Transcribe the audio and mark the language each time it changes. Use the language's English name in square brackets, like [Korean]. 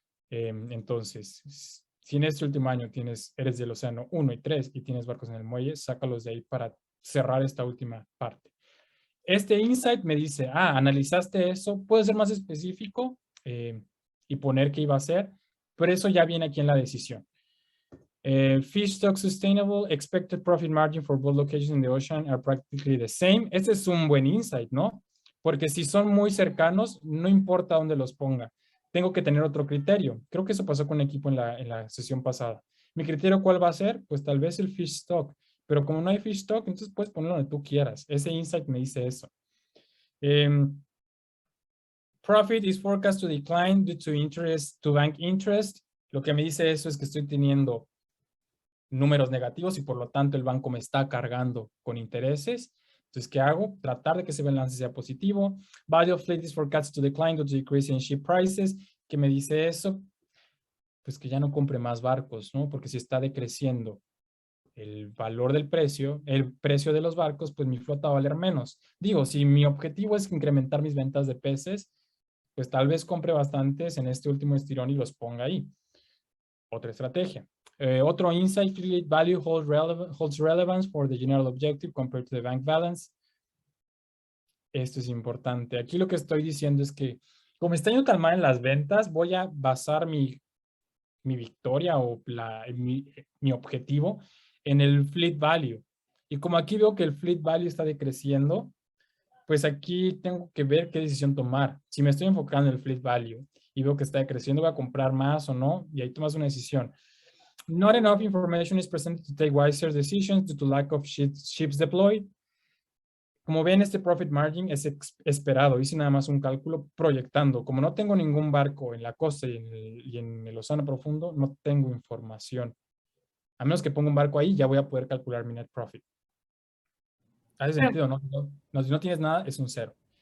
[Spanish] Entonces, si en este último año eres del océano 1 y 3 y tienes barcos en el muelle, sácalos de ahí para cerrar esta última parte. Este insight me dice, analizaste eso, puede ser más específico y poner qué iba a hacer, pero eso ya viene aquí en la decisión. [English] Fish stock sustainable, expected profit margin for both locations in the ocean are practically the same. [Spanish] Este es un buen insight, ¿no? Porque si son muy cercanos, no importa dónde los ponga. Tengo que tener otro criterio. Creo que eso pasó con un equipo en la sesión pasada. ¿Mi criterio cuál va a ser? Pues tal vez el fish stock. Pero como no hay fish stock, entonces puedes ponerlo donde tú quieras. Ese insight me dice eso. [English] Profit is forecast to decline due to bank interest. [Spanish] Lo que me dice eso es que estoy teniendo números negativos y por lo tanto el banco me está cargando con intereses. Entonces, ¿qué hago? Tratar de que ese balance sea positivo. [English] Value of fleet is forecast to decline due to decrease in ship prices. [Spanish] ¿Qué me dice eso? Pues que ya no compre más barcos, ¿no? Porque si está decreciendo el valor del precio, el precio de los barcos, pues mi flota va a valer menos. Digo, si mi objetivo es incrementar mis ventas de peces, pues tal vez compre bastantes en este último estirón y los ponga ahí. Otra estrategia. Otro insight, [English] fleet value holds relevance for the general objective compared to the bank balance. [Spanish] Esto es importante. Aquí lo que estoy diciendo es que como está yendo tan mal en las ventas, voy a basar mi victoria o mi objetivo en el fleet value. Y como aquí veo que el fleet value está decreciendo, pues aquí tengo que ver qué decisión tomar. Si me estoy enfocando en el fleet value y veo que está decreciendo, voy a comprar más o no, y ahí tomas una decisión. [English] Not enough information is presented to take wiser decisions due to lack of ships deployed. [Spanish] Como ven, este profit margin es esperado. Hice nada más un cálculo proyectando. Como no tengo ningún barco en la costa y en el océano profundo, no tengo información. A menos que ponga un barco ahí, ya voy a poder calcular mi net profit. ¿Hace Pero- sentido? No, si no tienes nada, es un 0.